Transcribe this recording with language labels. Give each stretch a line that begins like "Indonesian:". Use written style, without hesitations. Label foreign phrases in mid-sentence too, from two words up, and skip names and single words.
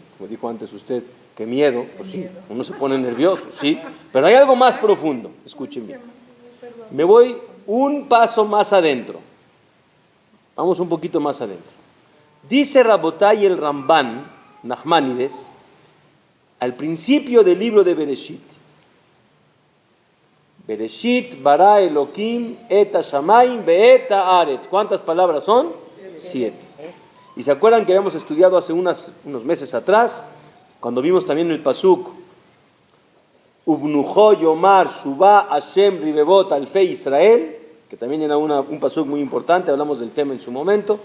Spanish: Como dijo antes usted, qué miedo, pues sí, uno se pone nervioso, sí, pero hay algo más profundo. Escuchen bien. Me voy un paso más adentro. Vamos un poquito más adentro. Dice Rabotay el Ramban, Nachmanides, al principio del libro de Bereshit,
Hebrew: בראשית ברא אלהים את השמים ואת הארץ.
Spanish: ¿Cuántas palabras son? 7. Y se acuerdan que habíamos estudiado hace unos meses atrás, cuando vimos también el pasuk
Hebrew: ובנחה יאמר שובה השם רבבות אלפי ישראל,
Spanish: que también era un pasuk muy importante, hablamos del tema en su momento.